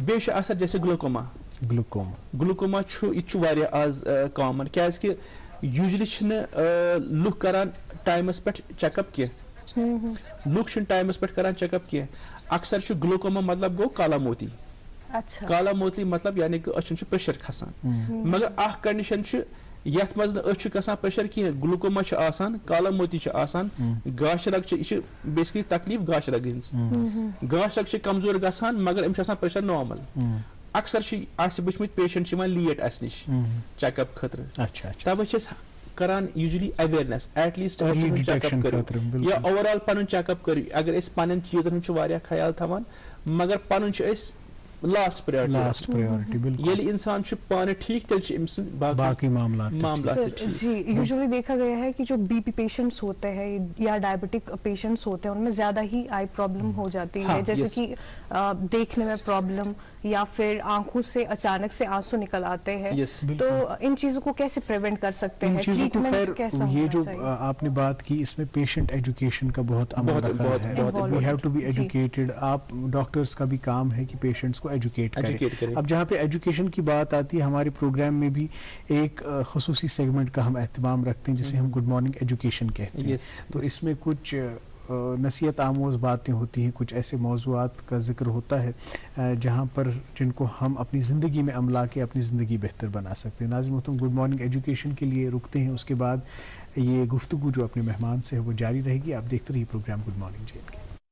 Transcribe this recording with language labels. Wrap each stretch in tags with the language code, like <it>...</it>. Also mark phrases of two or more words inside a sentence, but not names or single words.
<ks>بیٚیہِ چھُ اثر جیسے گلوکوما چھُ یہِ تہِ چھُ واریاہ آز کامن کیازِ کہِ یوٗجولی چھِنہٕ لُکھ کران ٹایمس پٮ۪ٹھ</ks> <en>check up</en> <ks>کینٛہہ لُکھ چھِنہٕ ٹایمس پٮ۪ٹھ کران</ks> <en>check up</en> <ks>کینٛہہ اکثر چھُ گلوکوما مطلب گوٚو کالا موتی. کالا موتی مطلب یعنی کہ أچھن چھُ پریشر کھسان مگر اکھ کنڈیشن چھِ یتھ منٛز نہٕ أچھ چھُ گژھان پریشر کینٛہہ گلوکوما چھُ آسان کالا موتی چھُ آسان گاشہٕ رگ چھِ یہِ چھِ بیسکلی تکلیٖف گاشہٕ رگہِ ہٕنٛز گاشہٕ رگ چھِ کمزور گژھان مگر أمِس چھُ آسان</ks> <en>pressure normal.</en> <ks>اکثر چھِ آسہِ وٕچھمٕتۍ پیشنٹ چھِ یِوان لیٹ اسہِ نِش</ks> <en>check up</en> <ks>خٲطرٕ توے چھِ أسۍ کران</ks> <en>usually awareness at least check up</en> <ks>کرو یا</ks> <en>over all</en> <ks>پن</ks> <en>check up</en> <ks>کرو اگر اس پن چیزن ہند واریاہ خیال تھوان مگر پن</ks> <en>last priority</en> <ks>یل انسان پانے ٹھیک تیل باقی معاملات</ks> <ur>جی یوزلی دیکھا گیا ہے کہ جو</ur> <en>BP patients</en> <ur>ہوتے ہیں یا</ur> <en>diabetic patients</en> <ur>ہوتے ہیں ان میں زیادہ ہی</ur> <en>eye problem</en> <ur>ہو جاتی ہے جیسے کہ دیکھنے میں پرابلم یا پھر آنکھوں سے اچانک سے آنسو نکل آتے ہیں تو ان چیزوں کو کیسے پریونٹ کر سکتے ہیں ٹریٹمنٹ کیسا ہونا یہ جو آپ نے بات کی اس میں</ur> <en>patient education</en> <ur>کا بہت اہم دخل ہے</ur> <en>we have to be educated</en> <ur>آپ ڈاکٹرز کا بھی کام ہے کہ پیشنٹس کو ایجوکیٹ کریں اب جہاں پہ ایجوکیشن کی بات آتی ہے ہمارے پروگرام میں بھی ایک خصوصی سیگمنٹ کا ہم اہتمام رکھتے ہیں جسے ہم گڈ مارننگ ایجوکیشن کہتے ہیں تو اس میں کچھ نصیحت آموز باتیں ہوتی ہیں کچھ ایسے موضوعات کا ذکر ہوتا ہے جہاں پر جن کو ہم اپنی زندگی میں عملا کے اپنی زندگی بہتر بنا سکتے ہیں ناظرین محترم گڈ مارننگ ایجوکیشن کے لیے رکتے ہیں اس کے بعد یہ گفتگو جو اپنے مہمان سے ہے وہ جاری رہے گی آپ دیکھتے رہیے پروگرام گڈ مارننگ جے کے</ur>